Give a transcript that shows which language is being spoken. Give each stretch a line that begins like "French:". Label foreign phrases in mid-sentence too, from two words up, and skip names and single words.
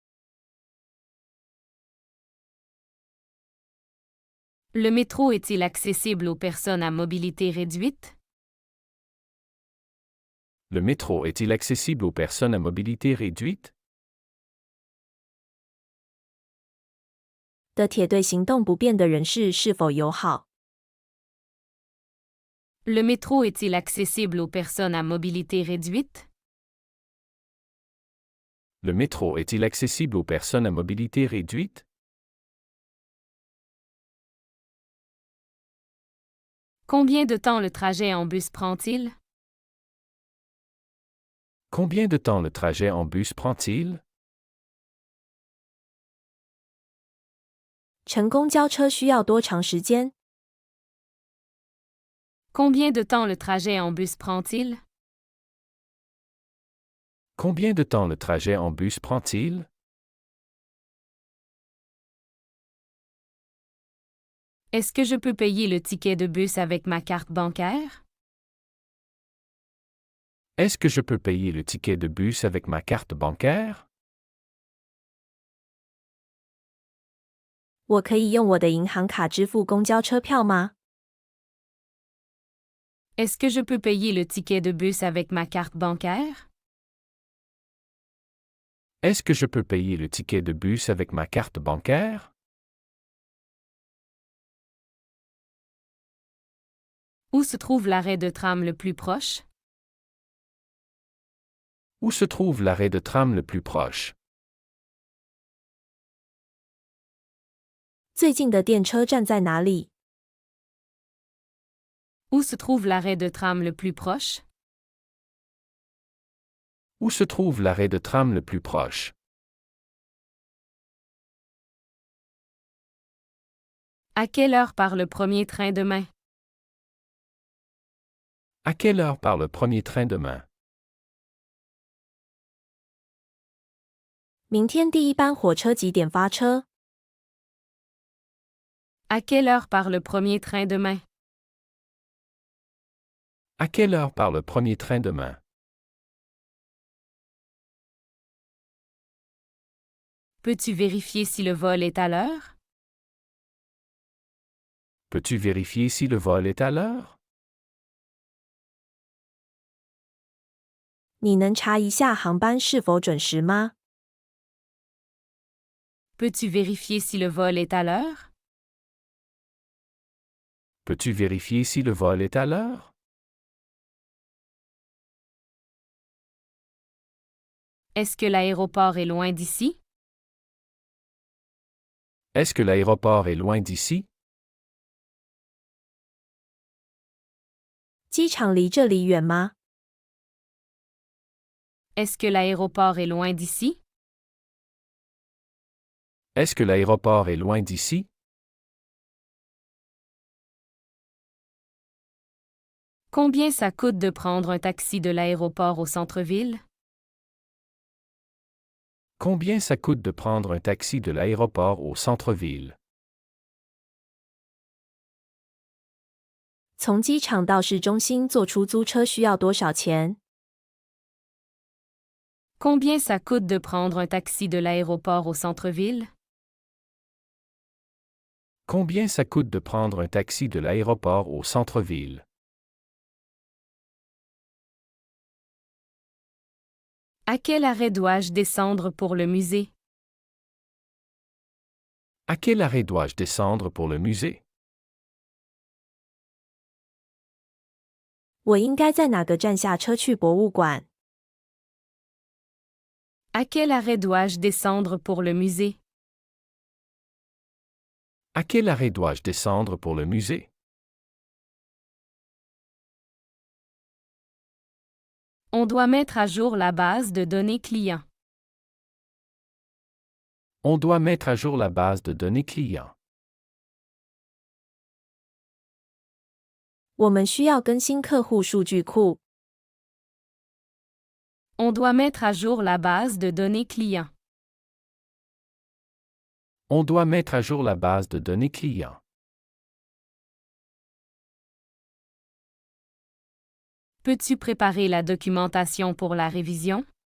French: Le métro est-il accessible aux personnes à mobilité réduite? Le métro est-il accessible aux personnes à mobilité réduite?
Chinese: 的铁对行动不便的人士是否友好？
French: Le métro est-il accessible aux personnes à mobilité réduite? Le métro est-il accessible aux personnes à mobilité réduite? Combien de temps le trajet en bus prend-il? Combien de temps le trajet en bus prend-il?
Chinese: 乘公交车需要多长时间？
French: Combien de temps le trajet en bus prend-il? Combien de temps le trajet en bus prend-il? Est-ce que je peux payer le ticket de bus avec ma carte bancaire? Est-ce que je peux payer le ticket de bus avec ma carte bancaire?
Chinese: 我可以用我的银行卡支付公交车票吗？
French: Est-ce que je peux payer le ticket de bus avec ma carte bancaire? Est-ce que je peux payer le ticket de bus avec ma carte bancaire? Où se trouve l'arrêt de tram le plus proche? Où se trouve l'arrêt de tram le plus proche?
Chinese: 最近的电车站在哪里？
French: Où se trouve l'arrêt de tram le plus proche? Où se trouve l'arrêt de tram le plus proche? À quelle heure part le premier train demain? À quelle heure part le premier train demain?
Chinese: 明天第一班火车几点发车？
French: À quelle heure part le premier train demain? À quelle heure part le premier train demain? Peux-tu vérifier si le vol est à l'heure? Peux-tu vérifier si le vol est à l'heure?
Chinese: 你能查一下航班是否准时吗？
French: Peux-tu vérifier si le vol est à l'heure? Peux-tu vérifier si le vol est à l'heure? Est-ce que l'aéroport est loin d'ici? Est-ce que l'aéroport est loin d'ici?
Chinese: 机场离这里远吗？
French: Est-ce que l'aéroport est loin d'ici? Est-ce que l'aéroport est loin d'ici? Combien ça coûte de prendre un taxi de l'aéroport au centre-ville? Combien ça coûte de prendre un taxi de l'aéroport au centre-ville?
Chinese: 从机场到市中心坐出租车需要多少钱？
French: Combien ça coûte de prendre un taxi de l'aéroport au centre-ville? Combien ça coûte de prendre un taxi de l'aéroport au centre-ville? À quel arrêt dois-je descendre pour le musée? À quel arrêt dois-je descendre pour le musée?
Chinese: 我应该在哪个站下车去博物馆？
French: À quel arrêt dois-je descendre pour le musée? À quel arrêt dois-je descendre pour le musée? On doit mettre à jour la base de données client. On doit mettre à jour la base de données client.
Chinese: 我们需要更新客户数据库。
French: On doit mettre à jour la base de données client. On doit mettre à jour la base de données client. Peux-tu préparer la documentation pour la révision?